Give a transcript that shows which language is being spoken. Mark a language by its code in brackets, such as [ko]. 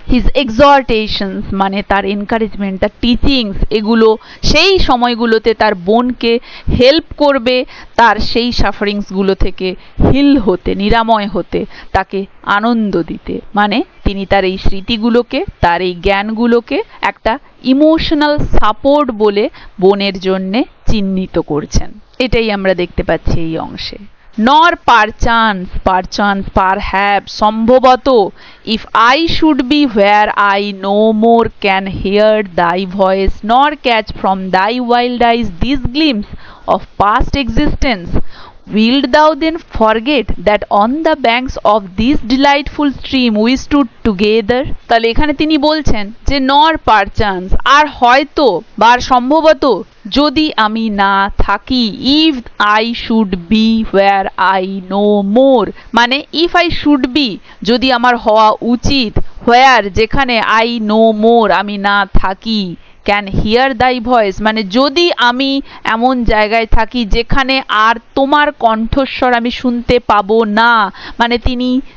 [bn] His এক্সহর্টেশনস মানে তার encouragement, তার টিচিংস, এগুলো সেই সময়গুলোতে তার বোনকে হেল্প করবে তার সেই সাফারিংসগুলো থেকে হিল হতে, নিরাময় হতে, তাকে আনন্দ দিতে। মানে তিনি তার এই স্মৃতিগুলোকে, তার এই জ্ঞানগুলোকে একটা ইমোশনাল সাপোর্ট বলে বোনের জন্যে চিহ্নিত করছেন। এটাই আমরা দেখতে পাচ্ছি এই অংশে। [en] nor perchance, perchance, perhaps, সম্ভবত, if I should be where I no more can hear thy voice, nor catch from thy wild eyes this glimpse of past existence, wilt thou then forget that on the banks of this delightful stream we stood together? [bn] তাহলে এখানে তিনি বলছেন যে [en] nor perchance, [bn] আর হয়তো বা সম্ভবত, যদি আমি না থাকি, [en] if I should be where I no more, [bn] মানে [en] if I should be, [bn] যদি আমার হওয়া উচিত, হোয়ার যেখানে, [en] I no more [bn] আমি না থাকি, [en] can hear thy voice [bn] মানে যদি আমি এমন জায়গায় থাকি যেখানে আর তোমার কণ্ঠস্বর আমি শুনতে পাবো না, মানে তিনি